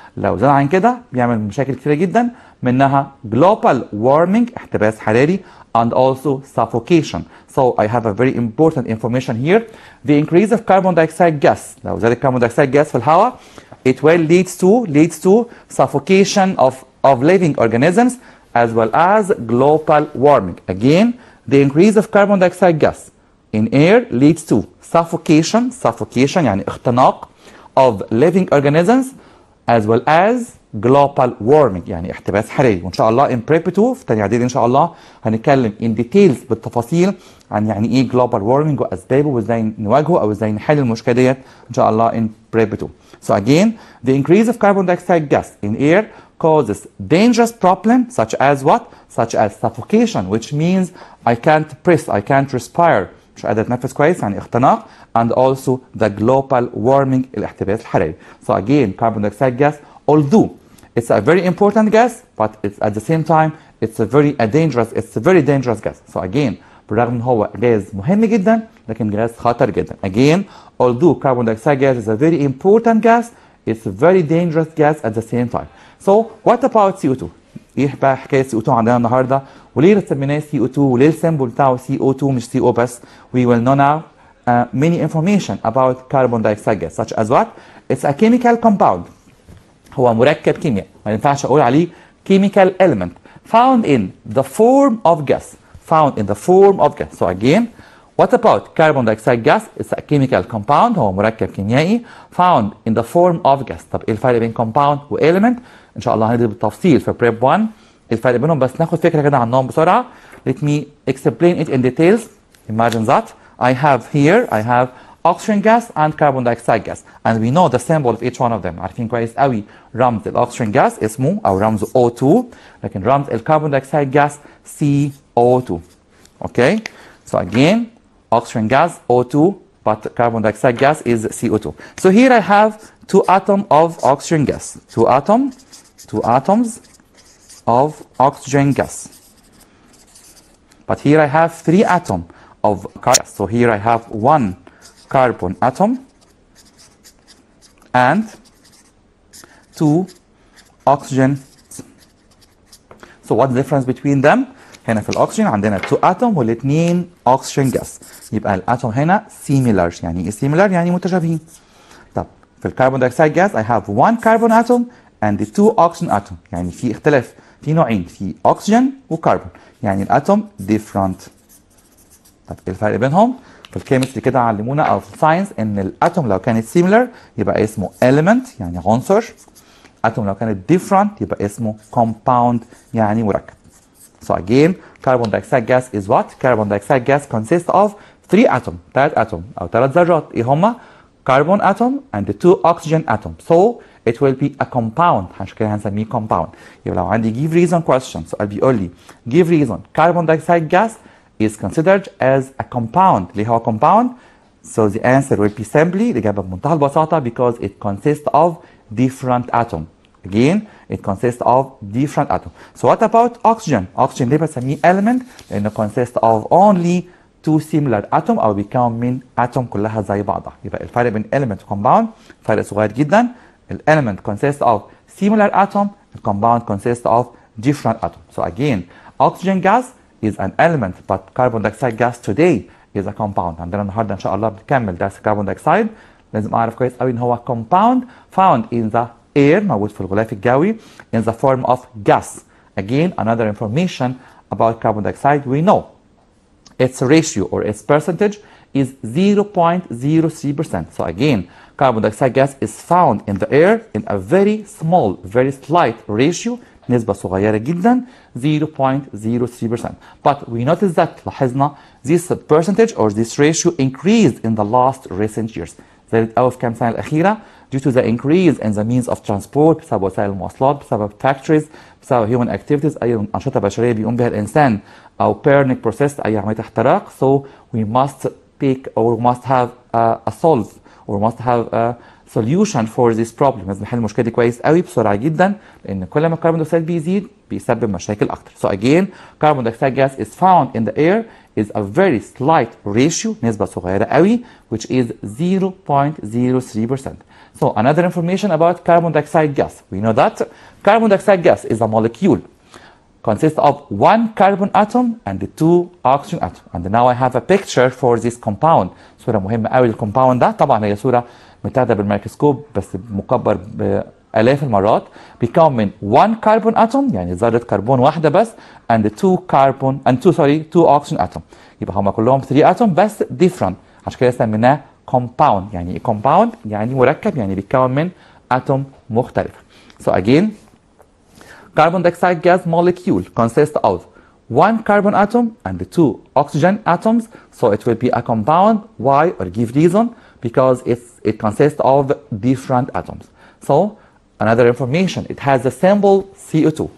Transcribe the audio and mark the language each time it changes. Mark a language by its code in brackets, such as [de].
[ar] لو زاد عن كده بيعمل مشاكل كتيرة جدا، منها [en] global warming [ar] احتباس حراري [en] and also suffocation. So I have a very important information here. The increase of carbon dioxide gas، [ar] لو زاد الكربون دايوكسيد [en] gas في الهواء it will leads to suffocation of living organisms as well as global warming. Again, the increase of carbon dioxide gas in air leads to suffocation [ar] يعني اختناق [en] of living organisms as well as global warming [ar] يعني احتباس حراري. وان شاء الله [en] in prep 2 [ar] في تاني اعدادي ان شاء الله هنتكلم [en] in details [ar] بالتفاصيل عن يعني ايه global warming واسبابه وازاي نواجهه او ازاي نحل المشكله ديت ان شاء الله in prep 2. [en] So again, the increase of carbon dioxide gas in air causes dangerous problems such as what? Such as suffocation, which means I can't breathe, I can't respire. [ar] مش قادر اتنفس كويس يعني اختناق. [en] And also the global warming [ar] الاحتباس الحراري. [en] So again, carbon dioxide gas, although it's a very important gas, but it's at the same time it's a very dangerous gas. [ar] So again, بالرغم ان هو غاز مهم جدا لكن غاز خطر جدا. [en] Again, although carbon dioxide gas is a very important gas, it's a very dangerous gas at the same time. So what about CO2? [ar] ايه بقى حكايه CO2 عندنا النهارده؟ وليه سميناه CO2 وليه السيمبل بتاعه CO2 مش CO بس؟ [en] We will know now many information about carbon dioxide gas such as what? It's a chemical compound. [ar] هو مركب كيميائي ما ينفعش اقول عليه [en] chemical element found in the form of gas. So again, what about carbon dioxide gas? It's a chemical compound. [ar] هو مركب كيميائي [en] found in the form of gas. [ar] طب ايه الفرق بين compound و element؟ ان شاء الله هندرس بالتفصيل في prep 1 الفرق بينهم بس ناخد فكره كده عنهم بسرعه. [en] Let me explain it in details. Imagine that I have oxygen gas and carbon dioxide gas and we know the symbol of each one of them. [ar] عارفين كويس قوي رمز الاكسجين جاس اسمه او رمزه O2 لكن رمز الكربون دايوكسيد جاس CO2. [en] Okay, so again oxygen gas O2 but carbon dioxide gas is CO2. So here I have two atoms of oxygen gas, two atoms of oxygen gas, but here I have three atoms of carbon. So here I have one carbon atom and two oxygen. So what's the difference between them? [ar] هنا في الاكسجين عندنا 2 اتوم والاثنين oxygen gas. يبقى الاتوم هنا similar. يعني ايه similar؟ يعني متشابهين. طب في الكربون دايوكسيد gas [en] I have one carbon atom and the 2 oxygen atom. [ar] يعني في اختلاف في نوعين في oxygen وكربون يعني الاتوم different. طب ايه الفرق بينهم؟ في الكيمستري كده علمونا او في الساينس ان الاتوم لو كانت similar يبقى اسمه element يعني عنصر. اتوم لو كانت different يبقى اسمه compound يعني مركب. [en] So again, carbon dioxide gas is what? Carbon dioxide gas consists of 3 atoms. [ar] 3 atoms او 3 ذرات. ايه هما؟ [en] Carbon atom and the 2 oxygen atoms. So it will be a compound. [ar] عشان كده هنسميه compound. يبقى لو عندي [en] give reason question [ar] سؤال بيقول لي [en] give reason carbon dioxide gas is considered as a compound. [ar] ليه هو compound? [en] So the answer will be simply [ar] الإجابة بمنتهى البساطة [en] because it consists of different atoms. Again, it consists of different atoms. So what about oxygen? [ar] Oxygen ليه بسميه element؟ لأنه [en] consists of only 2 similar atoms [ar] أو بيكون من atom كلها زي بعضها. يبقى الفرق بين element و compound فرق صغير جدا. [en] element consists of similar atom, compound consists of different atoms. So again, oxygen gas is an element but carbon dioxide gas today is a compound. [ar] عندنا النهارده إن شاء الله بنكمل درس الكربون دايوكسيد. لازم أعرف كويس قوي إن هو [en] compound found in the air [ar] موجود في الغلاف الجوي [en] in the form of gas. Again, another information about carbon dioxide we know its ratio or its percentage is 0.03%. So again, carbon dioxide gas is found in the air in a very small, very slight ratio [ar] نسبة صغيرة جدا [en] 0.03%. But we notice that [ar] لاحظنا [en] this percentage or this ratio increased in the last recent years. [ar] زادت قوي في كام سنة الأخيرة [en] due to the increase in the means of transport [ar] بسبب وسائل المواصلات بسبب factories بسبب [en] human activities [ar] أي أنشطة بشرية بيقوم بها الإنسان أو [en] burning process [ar] أي عملية احتراق. [en] So we must take or must have a solve or must have a solution for this problem. [ar] لازم نحل المشكلة دي كويس قوي بسرعة جدا لأن كل ما الكربون دايوكسيد بيزيد بيسبب مشاكل أكتر. [en] So again, carbon dioxide gas is found in the air is a very slight ratio [ar] نسبة صغيرة قوي [en] which is 0.03%. So another information about carbon dioxide gas. We know that carbon dioxide gas is a molecule consists of one carbon atom and the 2 oxygen atom. And now I have a picture for this compound. [ar] صورة مهمة قوي للكومباوند ده. طبعا هي صورة متاخده بالميكروسكوب بس مكبر بالاف المرات، بيكون من 1 كربون اتوم يعني ذره كربون واحده بس and 2 كربون and 2 اوكسجين اتوم. يبقى هم كلهم 3 اتوم بس different، عشان كده سميناه compound. يعني ايه compound؟ يعني مركب، يعني بيتكون من اتوم مختلفه. [en] So again, carbon dioxide gas molecule consists of 1 carbon atom and 2 oxygen atoms, so it will be a compound. Why? Or give reason? Because it consists of different atoms. So another information, it has the symbol CO2.